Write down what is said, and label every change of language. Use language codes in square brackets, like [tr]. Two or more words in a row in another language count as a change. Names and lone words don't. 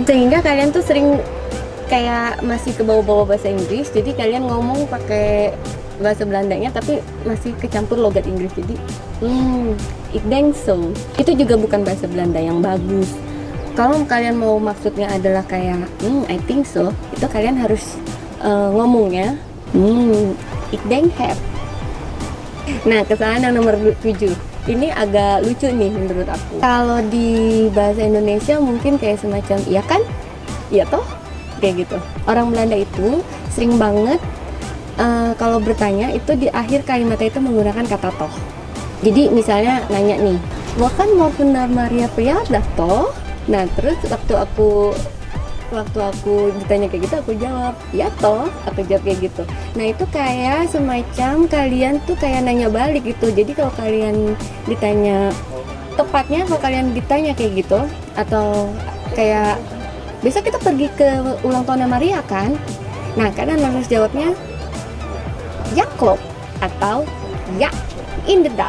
[id] Sehingga kalian tuh sering kayak masih ke bawah-bawah bahasa Inggris, jadi kalian ngomong pakai bahasa Belandanya tapi masih kecampur logat Inggris. [nl] Jadi ik denk so, [id] itu juga bukan bahasa Belanda yang bagus. Kalau kalian mau maksudnya adalah kayak [en] I think so, [id] itu kalian harus ngomongnya [nl] ik denk heb. [id] Nah, kesalahan yang nomor 7 ini agak lucu nih menurut aku. Kalau di bahasa Indonesia mungkin kayak semacam iya kan, iya toh, kayak gitu. Orang Belanda itu sering banget kalau bertanya itu di akhir kalimatnya itu menggunakan kata toh. Jadi misalnya nanya nih, [nl] "Wa kan morgen naar Maria verjaardag toh?" [id] Nah, terus waktu aku ditanya kayak gitu, aku jawab ya toh, aku jawab kayak gitu. Nah, itu kayak semacam kalian tuh kayak nanya balik gitu. Jadi kalau kalian ditanya, tepatnya kalau kalian ditanya kayak gitu, atau kayak besok kita pergi ke ulang tahunnya Maria kan, nah kalian harus jawabnya [nl] ya klop [id] atau [nl] ya inderdaad.